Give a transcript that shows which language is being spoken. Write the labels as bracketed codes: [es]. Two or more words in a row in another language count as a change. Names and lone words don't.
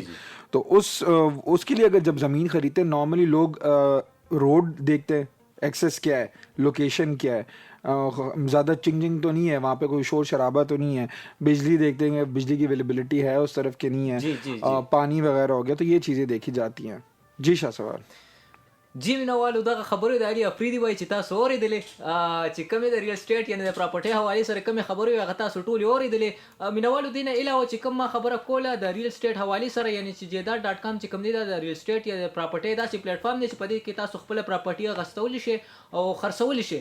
[ur] تو اس کے لیے اگر جب زمین خریدتے نارملی لوگ روڈ دیکھتے ہیں، ایکسیس کیا ہے، لوکیشن کیا ہے، زیادہ چنگ تو نہیں ہے وہاں پے، کوئی شور شرابا تو نہیں ہے، بجلی دیکھتے ہیں بجلی کی اویلیبلٹی ہے اس طرف کے نہیں ہے، پانی وغیرہ ہو گیا، تو یہ چیزیں دیکھی جاتی ہیں. جی شاہ سوال [ps] جی مینوالو دغه خبرې د علي افریدي وایي چې تاسو اورېدلې چې کومې د ریل اسټیټ یعنې د پراپرټۍ حوالې سره کومې خبرې وي هغه تاسو ټولې اورېدلې. مینوالو دې نه علاوه چې کوم ما خبره کوله د ریل اسټیټ حوالې سره یعنې چې جیدات ډاټ کام چې کوم دی دا د ریل اسټیټ یا د پراپرټۍ داسې پلیټفارم دی چې په دې کې تاسو خپله پراپرټي اخیستولی شئ او خرڅولی شئ.